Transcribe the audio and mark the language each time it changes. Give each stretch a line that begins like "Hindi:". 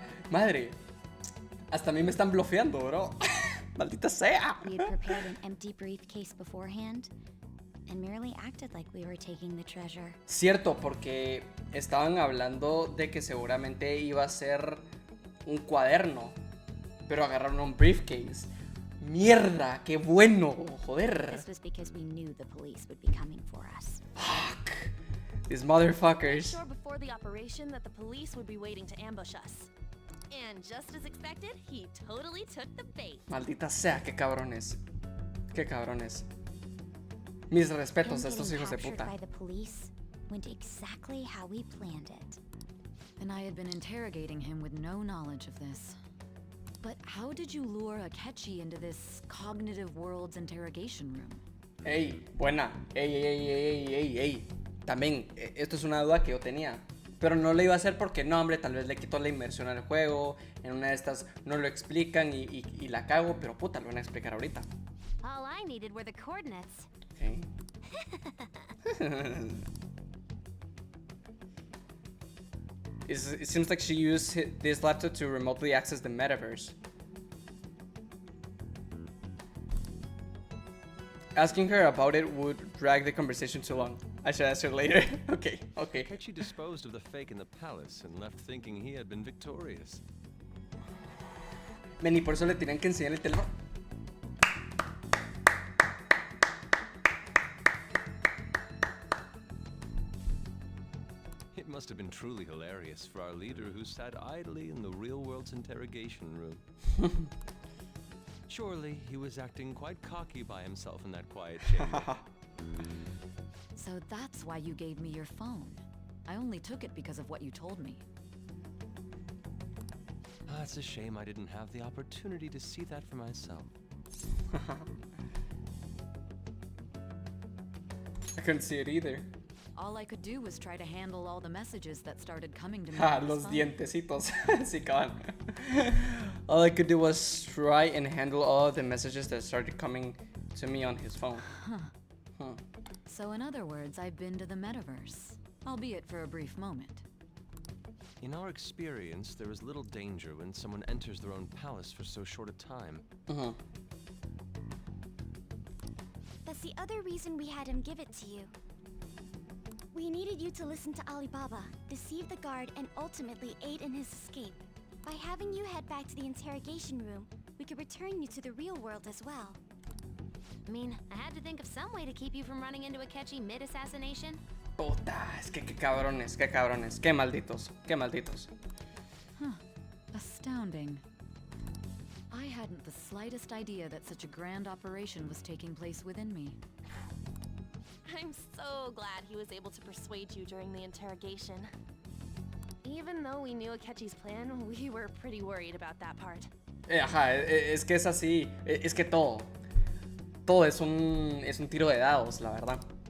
Spanish: Madre, hasta a mí me están blofeando, bro. Maldita sea.
English: We had prepared an empty briefcase beforehand and merely acted like we were taking the treasure.
Spanish: Cierto, porque estaban hablando de que seguramente iba a ser un cuaderno, pero agarraron un briefcase. Mierda, qué bueno, joder.
English: This was because we knew the police would be coming for us. Fuck. These motherfuckers. I saw before the operation that the police would be waiting to ambush us. And just as expected, he totally took the bait.
Spanish: Maldita sea, qué cabrones. Qué cabrones. Mis respetos a estos hijos de puta.
English: By the police went exactly how we planned it. And I had been interrogating him with no knowledge of this. But how did you lure Akechi into this cognitive world's interrogation room?
Spanish: Ey, buena. Ey. También, esto es una duda que yo tenía. Pero no lo iba a hacer porque no, hombre, tal vez le quitó la inmersión al juego. En una de estas no lo explican y la cago, pero puta, lo van a explicar ahorita.
English: All I needed were the coordinates. Okay. It seems like she used this laptop to remotely access the metaverse. Asking her about it would drag the conversation too long. I should answer later. Okay. Akechi disposed of the fake in the palace and left thinking he had been victorious.
Spanish: Men, y por eso le tenían que enseñar el teléfono.
English: It must have been truly hilarious for our leader who sat idly in the real world's interrogation room. Surely he was acting quite cocky by himself in that quiet chamber. So that's why you gave me your phone. I only took it because of what you told me. It's a shame I didn't have the opportunity to see that for myself. I couldn't see it either. All I could do was try to handle all the messages that started coming to me.
Spanish: Los dientecitos. Sí, cabrón.
English: All I could do was try and handle all the messages that started coming to me on his phone. So in other words, I've been to the metaverse, albeit for a brief moment. In our experience, there is little danger when someone enters their own palace for so short a time. That's the other reason we had him give it to you. We needed you to listen to Alibaba, deceive the guard, and ultimately aid in his escape. By having you head back to the interrogation room, we could return you to the real world as well. I mean, I had to think of some way to keep you from running into a catchy mid-assassination.
Spanish: Puta, es que qué cabrones, qué malditos.
English: Astounding. I hadn't the slightest idea that such a grand operation was taking place within me. I'm so glad he was able to persuade you during the interrogation. Even though we knew Akechi's plan, we were pretty worried about that part.
Spanish: Ajá, es que es así, es que todo es un tiro de dados, la verdad.